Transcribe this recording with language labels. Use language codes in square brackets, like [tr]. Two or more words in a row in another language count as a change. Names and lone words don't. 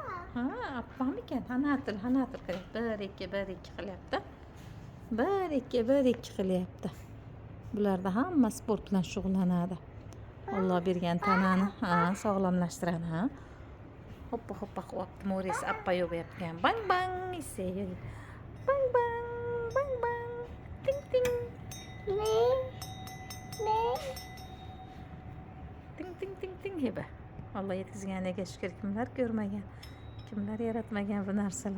[uz] Ha, appamikan? Hanatir qilyapti. 1-2 qilyapti. 1-2 qilyapti. Bularda hamma sport bilan shug'ullanadi. Alloh bergan tanani sog'lomlashtiradi, ha. Hoppa qilyapti. Moris appa yo'yapgan. Bang bang ise. Bang bang, bang bang. Ting ting. Ting ting ting ting heba. Alloh yetkazganiga shukr, kimlar ko'rmagan, kimlar yaratmagan bu narsalar.